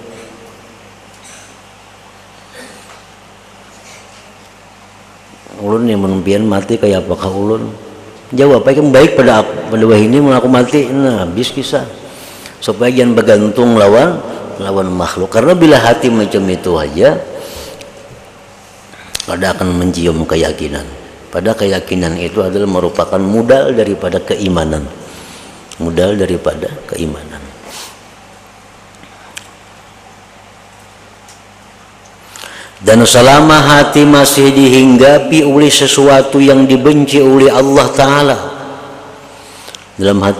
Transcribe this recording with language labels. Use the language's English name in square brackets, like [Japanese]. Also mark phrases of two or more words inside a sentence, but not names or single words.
[Banjar] Ulun nih mun pian mati kayak apakah ulun. [Indonesian] Jawab apa yang baik pada ini mun aku mati. Nah, habis kisah. Supaya jangan bergantung lawan makhluk. Karena bila hati macam itu aja, kada akan mencium keyakinan. Pada keyakinan itu adalah merupakan modal daripada keimanan. Modal daripada keimanan. Dan selama hati masih dihinggapi oleh sesuatu yang dibenci oleh Allah Ta'ala, dalam hati